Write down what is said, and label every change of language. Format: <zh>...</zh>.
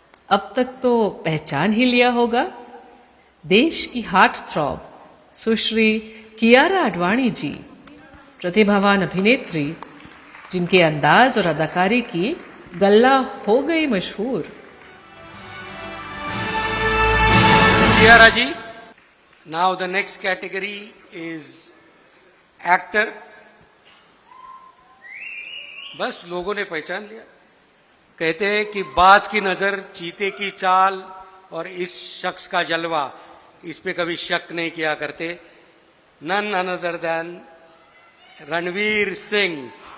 <hi>अब तक तो पहचान ही लिया होगा. देश की हार्ट थ्रॉब सुश्री कियारा आडवाणी जी, प्रतिभावान अभिनेत्री जिनके अंदाज और अदाकारी की गल्ला हो गई मशहूर. Kiara ji.</hi> <en>Now the next category is actor.</en> <hi>बस लोगों ने पहचान लिया. कहते हैं कि बाज की नजर, चीते की चाल और इस शख्स का जलवा, इस पे कभी शक नहीं किया करते.</hi> <en>None another than Ranveer Singh.</en>